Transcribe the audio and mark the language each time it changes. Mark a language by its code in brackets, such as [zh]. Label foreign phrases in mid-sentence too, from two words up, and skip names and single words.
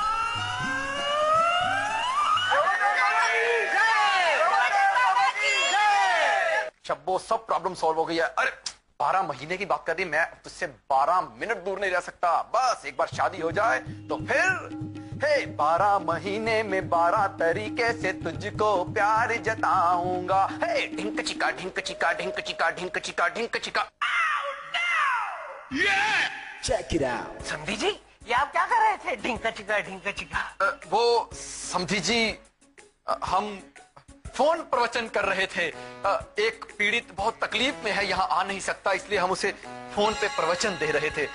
[hi] शब्बो सब [en] problem solve [hi] हो गई है। अरे 12 महीने की बात कर रही, मैं तुझसे 12 मिनट दूर नहीं रह सकता। बस एक बार शादी हो जाए तो फिर 12 महीने में 12 तरीके से तुझको प्यार जताऊंगा। ढिंक चिका ढिंक चिका ढिंक चिका ढिंक चिका ढिंक चिका। [en] check it out. [hi] समझी जी, ये आप क्या कर रहे थे? ढिंका चिका। वो समझी जी, हम फोन प्रवचन कर रहे थे। एक पीड़ित बहुत तकलीफ में है, यहाँ आ नहीं सकता, इसलिए हम उसे फोन पे प्रवचन दे रहे थे।